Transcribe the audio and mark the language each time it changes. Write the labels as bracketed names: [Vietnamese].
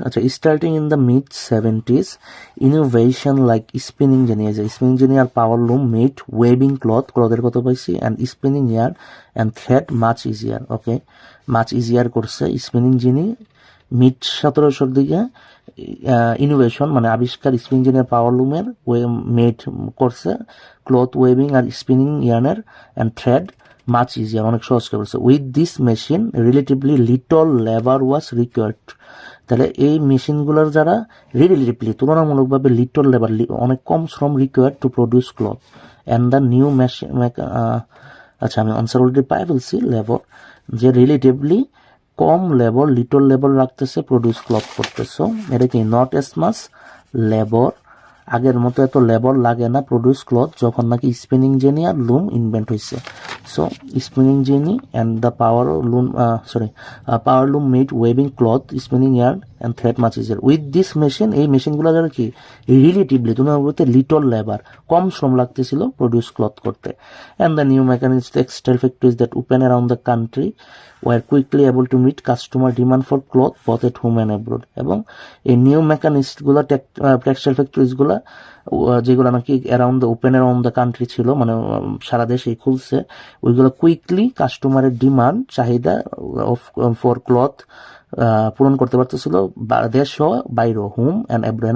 [English] আচ্ছা, starting in the mid 70s, innovation like spinning jenny, spinning jenny আর power loom made weaving clothের [Bangla] কথা পাইছি, [English] and spinning yarn and thread much easier. Okay, much easier করছে spinning jenny mid 1700 দিকে। [Bangla] Innovation মানে আবিষ্কার spinning jenny আর পাওয়ার লুমের made করছে cloth waving আর spinning ইয়ার্নের and thread much easier, অনেক সহজ করে বলছে। [English] with this machine relatively little labour was required, [Bangla] তাহলে এই মেশিনগুলোর যারা [English] relatively তুলনামূলকভাবে little labour [Bangla] অনেক কম শ্রম [English] Required to produce cloth and the new machine. [Bangla] আচ্ছা, আমি আনসার অলরেডি পাই বলছি লেবার, যে রিলেটিভলি কম লেবার লিটল লেবার রাখতেছে প্রডিউস ক্লথ করতেছে। এটা কি নট এস মাস লেবার, আগের মতো এত লেবার লাগে না প্রডিউস ক্লথ যখন নাকি স্পিনিং জেনি আর লুম ইনভেন্ট হয়েছে। [English] So spinning jenny and the power loom power loom made weaving cloth spinning yarn and thread much easier. With this machine, [Bangla] এই মেশিনগুলো যারা কি রিলেটিভলি তুলনামূলক লিটল লেবার কম শ্রম লাগতেছিল প্রডিউস ক্লথ করতে। [English] And the new mechanics textile factories that open around the country were quickly able to meet customer demand for cloth both at home and abroad। [Bangla] এবং এই নিউ মেকানিস্টগুলো টেক্সটাইল ফ্যাক্টরিজগুলো যেগুলো নাকি open around the country ছিল, মানে সারা দেশে খুলছে, ওইগুলো quickly কাস্টমারের ডিমান্ড চাহিদা ফর ক্লথ পূরণ করতে পারতেছিল দেশ সহ বাইরে, হোম অ্যান্ড অ্যাব্রড।